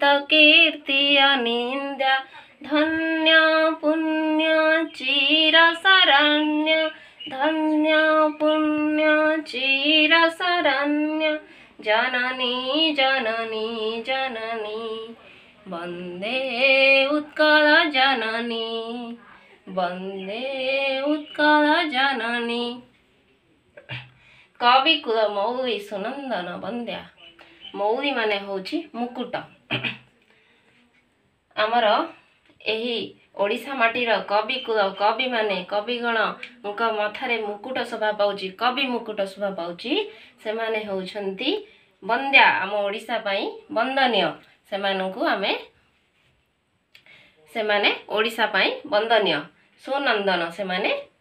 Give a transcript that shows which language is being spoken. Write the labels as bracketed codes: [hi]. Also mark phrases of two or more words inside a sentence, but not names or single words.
[or] କୀର୍ତ୍ତି ଅନିନ୍ଦ୍ୟା ଧନ୍ୟ ପୁଣ୍ୟ ଚିର ଶରଣ୍ୟ ଧନ୍ୟ ପୁଣ୍ୟ ଚିର ଶରଣ୍ୟ ଜନନୀ ଜନନୀ ଜନନୀ ବନ୍ଦେ ଉତ୍କଳ ଜନନୀ ବନ୍ଦେ ଉତ୍କଳ ଜନନୀ। କବିକୁଳ ମୌଳି ସୁନନ୍ଦନ ବନ୍ଦ୍ୟା ମୌଳି ମାନେ ହେଉଛି ମୁକୁଟ ଆମର ଏହି ଓଡ଼ିଶା ମାଟିର କବିକୁଳ କବି ମାନେ କବିଗଣ ମଥାରେ ମୁକୁଟ ଶୋଭା ପାଉଛି କବି ମୁକୁଟ ଶୋଭା ପାଉଛି ସେ ମାନେ ହେଉଛନ୍ତି ବନ୍ଦ୍ୟା ଆମ ଓଡ଼ିଶା ପାଇଁ ବନ୍ଦନୀୟ ସେ ମାନେ ଓଡ଼ିଶା ପାଇଁ ବନ୍ଦନୀୟ ସୁନନ୍ଦନ ସେ ମାନେ